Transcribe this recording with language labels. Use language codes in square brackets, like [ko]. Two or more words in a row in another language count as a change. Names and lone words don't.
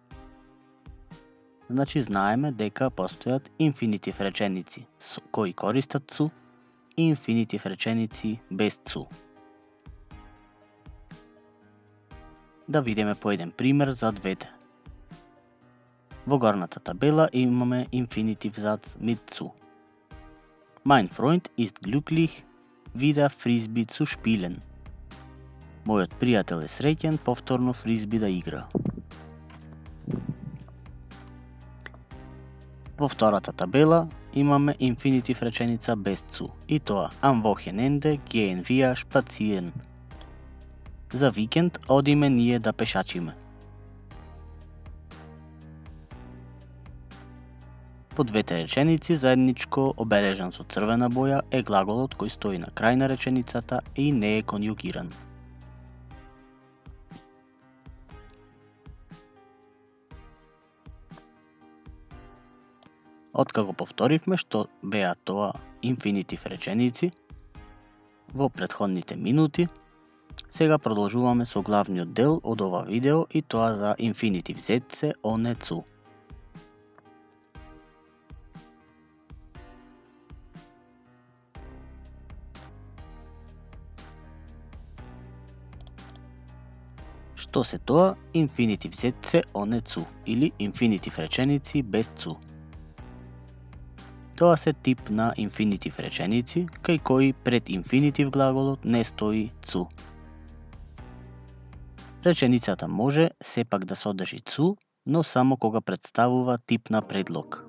[mk] Значи, знаеме дека постојат инфинитив реченици кои користат цу и инфинитив реченици без цу. Да видиме по еден пример за двете. Во горната табела имаме инфинитив [de] Satz mit zu. Mein Freund ist glücklich, wieder Frisbee zu spielen. [mk] Мојот пријател е среќен повторно фризби да игра. Во втората табела имаме инфинитив реченица без zu и тоа [de] am Wochenende gehen wir spazieren. [mk] За викенд одиме ние да пешачиме. По двете реченици заедничко обележан со црвена боја е глаголот кој стои на крај на реченицата и не е конјугиран. Откако повторивме што беа тоа инфинитив реченици во претходните минути, сега продолжуваме со главниот дел од ова видео и тоа за инфинитив [de] Sätze ohne zu. [mk] Што се тоа инфинитив [de] Sätze ohne zu [mk] или инфинитив реченици без zu? Тоа се тип на инфинитив реченици кај кои пред инфинитив глаголот не стои zu. Реченицата може сепак да содржи zu, но само кога представува тип на предлог.